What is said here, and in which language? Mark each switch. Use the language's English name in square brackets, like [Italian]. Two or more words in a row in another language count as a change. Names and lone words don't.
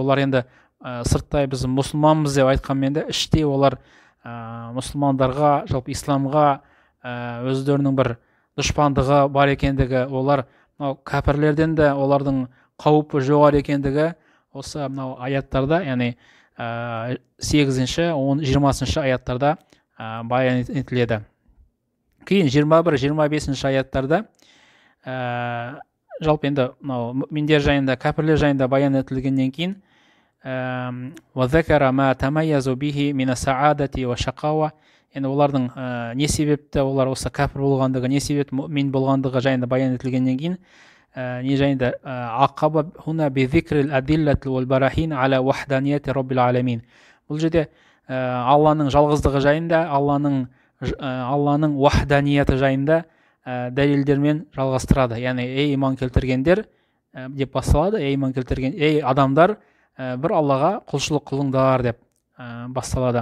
[Kazakh] Олар енді сырттай біз мұсылманбыз деп айтқанмен де, іштей олар мұсылмандарға, жалпы исламға өздерінің бір дұшпандығы бар екендігі, олар кәпірлерден де олардың қауіпі жоғары екендігі осы аяттарда, яғни 8-ші, 20-ші аяттарда баян етіледі. Кейін 21-25-ші аяттарда жалпы енді мүминдер жайында, кәпірлер жайында баян етілгеннен кейін [Arabic] وَذَكَرَ مَا تَمَيَّزُ بِهِ مِنَ السَّعَادَةِ وَالشَّقَاوَةِ, [Kazakh] енді олардың не себепті олар осы кәпір болғандығы, не себепті мүмин болғандығы жайында баян етілгеннен кейін не жайында [Arabic] أعقب هنا بذكر الأدلة والبراهين على وحدانية رب العالمين. [Kazakh] Бұл жерде Алланың жалғыздығы жайында, Алланың вахданияты жайында дәлелдермен жалғастырады. Яғни ей иман келтіргендер деп басталады, ей иман келтірген, ей адамдар, бір Аллаға құлшылық қылыңдар деп басталады.